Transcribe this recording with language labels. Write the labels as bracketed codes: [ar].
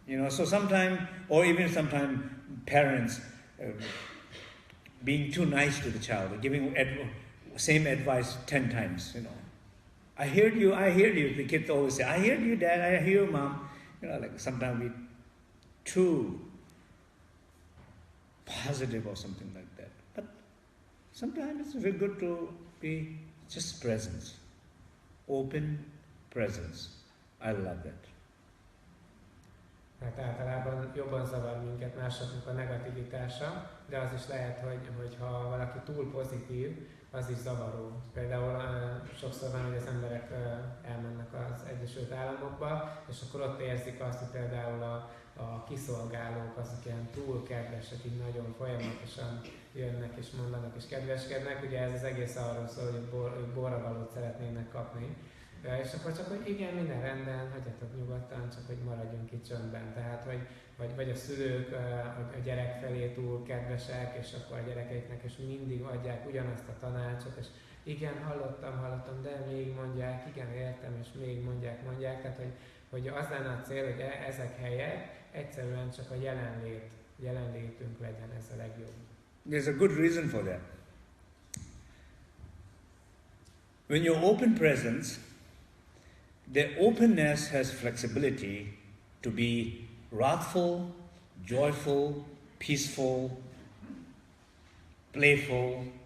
[en] So sometimes, or even sometimes parents being too nice to the child, giving same advice 10 times, I heard you, the kids always say, I heard you, Dad, I hear you, Mom. Like sometimes we too positive or something like that. But sometimes it's very good to be just presence, open presence. I love that. [hu] Hát általában jobban zavar minket másoknak a negativitása, de az is lehet, hogy ha valaki túl pozitív, az is zavaró. Például sokszor van, hogy az emberek elmennek az Egyesült Államokba, és akkor ott érzik azt, hogy például a kiszolgálók azok ilyen túl kedvesek, így nagyon folyamatosan jönnek és mondanak és kedveskednek. Ugye ez az egész arról szól, hogy borravalót szeretnének kapni. És akkor csak, hogy igen, minden rendben, hagyjatok nyugodtan, csak hogy maradjunk itt csöndben. Tehát, vagy a szülők a gyerek felé túl kedvesek, és akkor a gyerekeiknek is mindig adják ugyanazt a tanácsot, és igen, hallottam, de még mondják, igen, értem, és még mondják. Tehát, hogy az lenne a cél, hogy ezek helyett egyszerűen csak a jelenlétünk legyen, ez a legjobb. [en] There's a good reason for that. When you open presence, the openness has flexibility to be wrathful, joyful, peaceful, playful.